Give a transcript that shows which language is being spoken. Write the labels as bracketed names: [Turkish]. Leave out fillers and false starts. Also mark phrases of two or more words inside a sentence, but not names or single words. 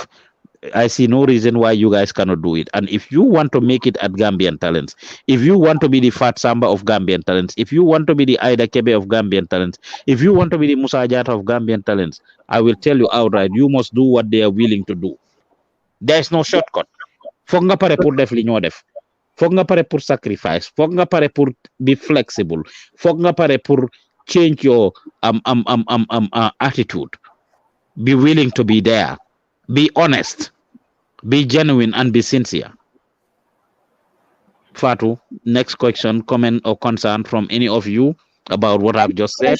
[English] I see no reason why you guys cannot do it. And if you want to make it at Gambian Talents, if you want to be the Fat Samba of Gambian Talents, if you want to be the Ida Kebe of Gambian Talents, if you want to be the Musa Jata of Gambian Talents, I will tell you outright, you must do what they are willing to do. There's no shortcut. [Wolof] Foog nga pare pour def li ñoo def. Foog nga pare pour sacrifice. Foog nga pare pour [English] be flexible. [Wolof] Foog nga pare pour [English] change your attitude. Be willing to be there. Be honest. Be genuine and be sincere. Fatu, next question, comment or concern from any of you about what I've just said.